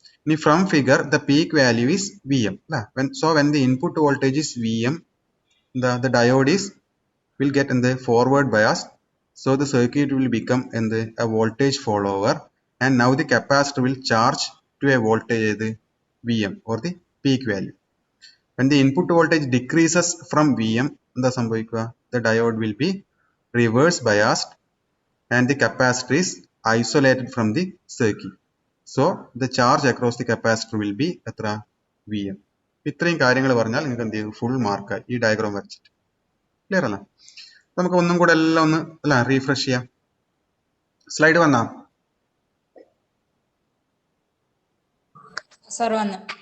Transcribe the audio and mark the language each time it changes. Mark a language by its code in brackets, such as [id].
[en] ഇനി from figure the peak value is V M അല്ലെ? So when the input voltage is V M the diode is will get എന്ത്? Forward bias. So the circuit will become എന്ത്? A voltage follower and now the capacitor will charge to a voltage ഏത്? V M or the peak value. When the input voltage decreases from Vm, [ml] എന്താ സംഭവിക്കുക? [en] The diode will be reverse biased and the capacitor is isolated from the circuit. So the charge across the capacitor will be എത്ര? Vm. [ml] ഇത്രയും കാര്യങ്ങൾ പറഞ്ഞാൽ നിങ്ങൾക്ക് എന്ത് ചെയ്യും? Full മാർക്കായി ഈ ഡയഗ്രാം വരച്ചിട്ട്. ക്ലിയർ അല്ല? നമുക്ക് ഒന്നും കൂടെ എല്ലാം ഒന്ന് അല്ല റീഫ്രഷ് ചെയ്യാം. സ്ലൈഡ് വന്നാ? സാർ വന്നു.